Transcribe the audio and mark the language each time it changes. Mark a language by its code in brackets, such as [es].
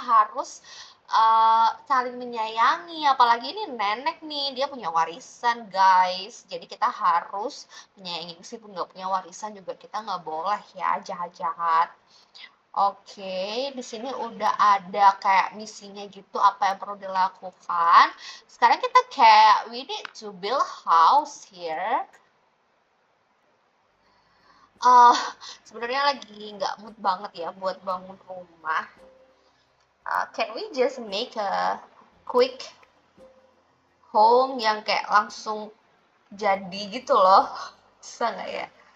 [id] Harus saling menyayangi, apalagi ini nenek nih, dia punya warisan guys, jadi kita harus menyayangi. Meskipun nggak punya warisan juga kita nggak boleh ya jahat-jahat. Oke, di sini udah ada kayak misinya gitu, apa yang perlu dilakukan. Sekarang kita kayak [en] we need to build house here. [id] Sebenarnya lagi nggak mood banget ya buat bangun rumah. [en] Can we just make a quick home [id] yang kayak langsung jadi gitu loh? Bisa nggak ya?